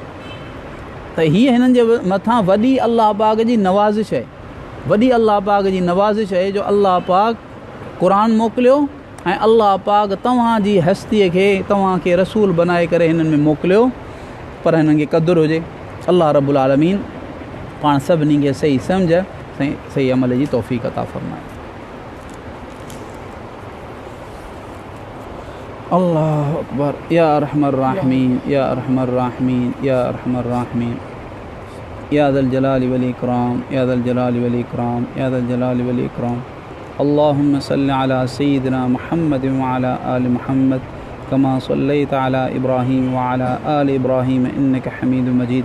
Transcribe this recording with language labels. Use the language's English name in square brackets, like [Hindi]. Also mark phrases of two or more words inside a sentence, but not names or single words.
[Sindhi] त हीअ हिननि जे मथां वॾी अल्लाह पाक जी नवाज़िश आहे, वॾी अल्लाह पाक जी नवाज़िश आहे जो अल्लाह पाक क़ुरान मोकिलियो ऐं अल्लाह पाक तव्हांजी हस्तीअ खे तव्हांखे रसूल बनाए करे हिननि में मोकिलियो, पर हिननि खे क़दुरु हुजे। [Arabic] الله رب العالمين [Sindhi] पाण सभिनी खे सही सम्झ, सही अमल जी तौफ़ीक़ अता फ़रमाए। [Arabic] الله أكبر. يا أرحم الراحمين، يا أرحم الراحمين، يا أرحم الراحمين، يا ذا الجلال والإكرام، يا ذا الجلال والإكرام، يا ذا الجلال والإكرام. اللهم صل على سيدنا محمد وعلى آل محمد كما صليت على إبراهيم وعلى آل إبراهيم إنك حميد مجيد.